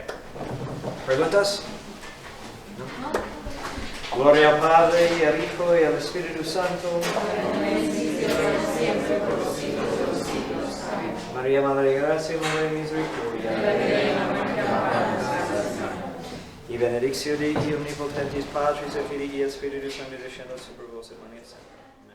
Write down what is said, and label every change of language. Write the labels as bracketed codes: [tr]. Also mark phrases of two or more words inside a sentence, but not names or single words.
[es] ¿Preguntas? ¿No? Gloria al Padre, y al Hijo, y al Espíritu Santo. María, Madre de Gracia, Madre de Misericordia. [la] Y benedictio Dei omnipotentis Patris et Filii et Spiritus Sancti descendat super vos et manet.